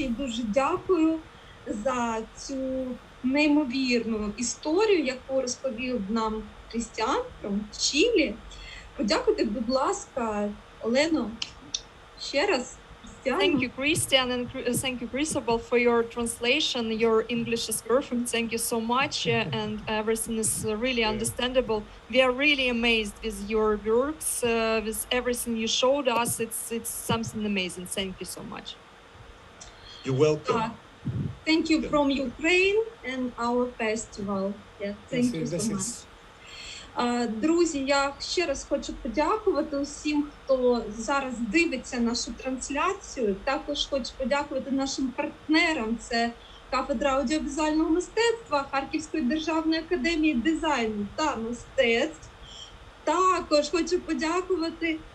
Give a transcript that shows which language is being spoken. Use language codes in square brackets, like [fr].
[uk] І дуже дякую за цю неймовірну історію, яку розповів нам Крістіан from Чилі. Подякуйте, будь ласка, Олено, ще раз. [en] Thank you, Christian, and thank you, Cristobal, for your translation. Your English is perfect. Thank you so much, and everything is really understandable. We are really amazed with your works, with everything you showed us. It's something amazing. Thank you so much. You're welcome. Thank you from Ukraine and our festival. Yeah, thank you so much. [uk] Друзі, я ще раз хочу подякувати усім, хто зараз дивиться нашу трансляцію. Також хочу подякувати нашим партнерам. Це Кафедра аудіовізуального мистецтва Харківської державної академії дизайну та мистецтв. Також хочу подякувати